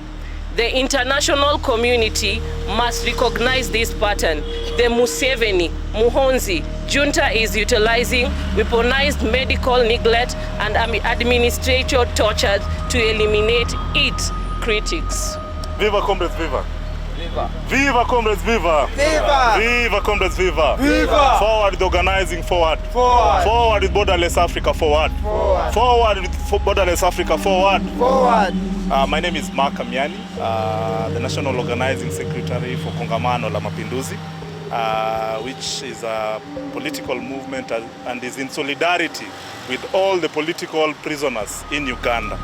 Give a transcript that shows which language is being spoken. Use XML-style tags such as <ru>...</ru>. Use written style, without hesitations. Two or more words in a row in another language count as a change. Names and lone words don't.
<en>The international community must recognize this pattern. The Museveni-Muhoozi junta is utilizing weaponized medical neglect and administrative torture to eliminate its critics. Viva comrades, viva! Viva! Viva comrades, viva! Viva! Viva comrades, viva! Viva! Forward with organizing, forward! Forward! Forward with borderless Africa, forward! Forward! Forward with borderless Africa, forward! Forward! My name is Mark Amiani, the National Organizing Secretary for Kongamano la Mapinduzi, which is a political movement and is in solidarity with all the political prisoners in Uganda.</en>